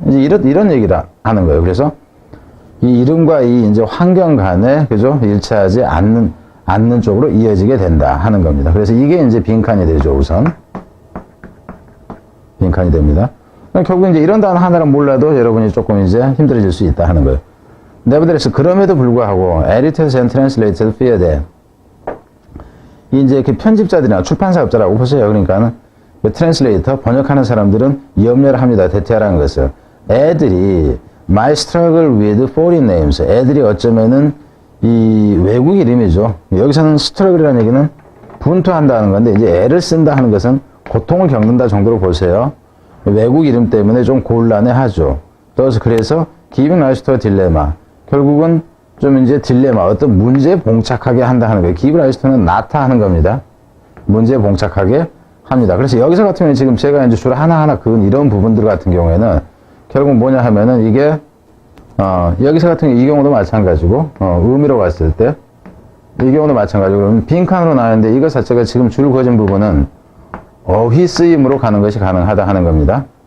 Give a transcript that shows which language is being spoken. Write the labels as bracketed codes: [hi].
[ko] 이제 이런 얘기를 하는 거예요. 그래서 이 이름과 이 이제 환경 간에, 그죠? 일치하지 않는 쪽으로 이어지게 된다 하는 겁니다. 그래서 이게 이제 빈칸이 되죠, 우선. 빈칸이 됩니다. 결국 이제 이런 단어 하나를 몰라도 여러분이 조금 이제 힘들어질 수 있다 하는 거예요. [en] Nevertheless, [ko] 그럼에도 불구하고, [en] editors and translators fear that. [ko] 이제 이렇게 편집자들이나 출판사업자라고 보세요. 그러니까는, 트랜슬레이터, 번역하는 사람들은 염려를 합니다. 대체하라는 것을. 애들이, [en] my struggle with foreign names. [ko] 애들이 어쩌면은 이 외국 이름이죠. 여기서는 스트러글이라는 얘기는 분투한다는 건데, 이제 애를 쓴다 하는 것은 고통을 겪는다 정도로 보세요. 외국 이름 때문에 좀 곤란해 하죠. 그래서 [en] giving rise to a dilemma. [ko] 결국은 좀 이제 딜레마, 어떤 문제에 봉착하게 한다 하는 거예요. [en] giving rise to [ko] 는 나타하는 겁니다. 문제에 봉착하게 합니다. 그래서 여기서 같은 경우는 지금 제가 이제 주로 하나하나 그은 이런 부분들 같은 경우에는 결국 뭐냐 하면은 이게 여기서 같은 경우 이 경우도 마찬가지고 의미로 갔을 때 이 경우도 마찬가지고 그러면 빈칸으로 나왔는데 이것 자체가 지금 줄 그어진 부분은 어휘 쓰임으로 가는 것이 가능하다 하는 겁니다.